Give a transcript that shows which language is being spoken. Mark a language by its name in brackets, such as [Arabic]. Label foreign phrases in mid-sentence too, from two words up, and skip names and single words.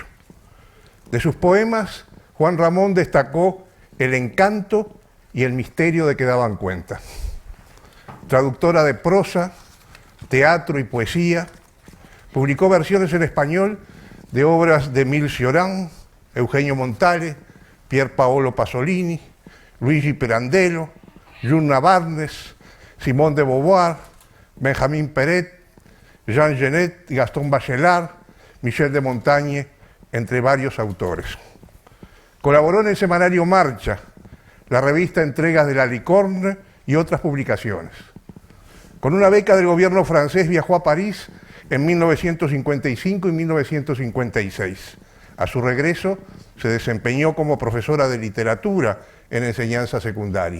[Spanish] De sus poemas, Juan Ramón destacó el encanto y el misterio de que daban cuenta. Traductora de prosa, teatro y poesía, publicó versiones en español de obras de Emile Cioran, Eugenio Montale, Pier Paolo Pasolini, Luigi Pirandello, Juna Barnes, Simone de Beauvoir, Benjamin Peret, Jean Genet, Gastón Bachelard, Michel de Montaigne, entre varios autores. Colaboró en el semanario Marcha, la revista Entregas de la Licorne y otras publicaciones. Con una beca del gobierno francés viajó a París en 1955 y 1956. A su regreso se desempeñó como profesora de literatura en enseñanza secundaria.